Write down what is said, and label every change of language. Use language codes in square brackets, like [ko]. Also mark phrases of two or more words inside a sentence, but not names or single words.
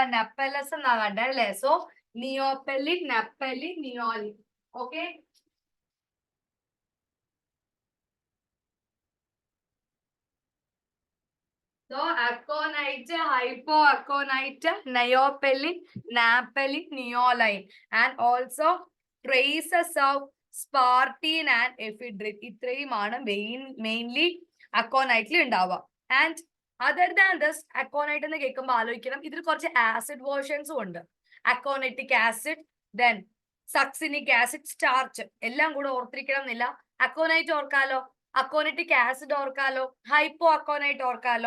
[ml] Napellus എന്നാ കണ്ടേ അല്ലേ? സോ നിയോപെല്ലിൻ, നപ്പെല്ലിൻ, നിയോലിൻ. ഓക്കെ. [en] So aconite, hypoaconite, neopelin, napelin, neoline, and also traces of spartine and ephedrine. [ml] ഇത്രയുമാണ് മെയിൻലി അക്കോനൈറ്റിൽ ഉണ്ടാവുക. [en] and other than this, [ml] അക്കോനൈറ്റ് എന്ന് കേൾക്കുമ്പോൾ ആലോചിക്കണം ഇതിൽ കുറച്ച് [en] acid versions [ml] ഉണ്ട്. [en] aconitic acid, then succinic acid, starch [ml] എല്ലാം കൂടെ ഓർത്തിരിക്കണം എന്നില്ല. അക്കോനൈറ്റ് ഓർക്കാലോ, [en] aconitic acid [ml] ഓർക്കാലോ, [en] hypo aconite [ml] ഓർക്കാലോ.